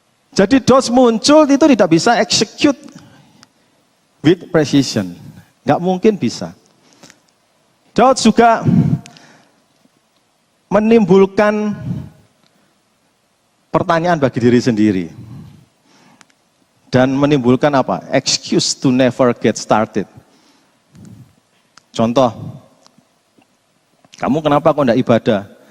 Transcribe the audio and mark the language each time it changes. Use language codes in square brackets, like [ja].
[id] Jadi dots muncul itu tidak bisa [en] execute with precision. [id] Enggak mungkin bisa. Dots juga menimbulkan pertanyaan bagi diri sendiri. Dan menimbulkan apa? [en] Excuse to never get started. [id] Contoh, kamu kenapa kok enggak ibadah?